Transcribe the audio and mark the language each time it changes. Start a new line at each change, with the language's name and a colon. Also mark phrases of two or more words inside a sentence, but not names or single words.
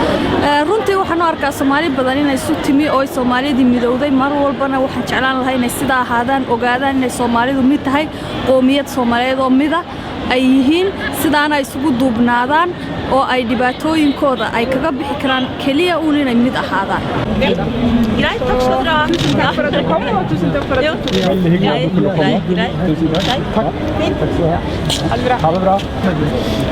Somali: runtii waxaan u arkaa Soomaali badan inay isu timi oo Soomaalida midowday mar walbana waxaan jeclaan lahaa inay sidaa ahaadaan ogaadaan inay Soomaalidu mid tahay qoomiyad Soomaaliyeed oo mida ay yihiin sidaana isugu duubnaadaan oo ay dhibaatooyinkooda ay kaga bixi karaan kaliya uun inay mid ahaadaan.
Norwegian: Greit, takk skal dere ha. Takk for at dere kom, og tusen takk for at dere kom. Greit. Takk. Ha det bra.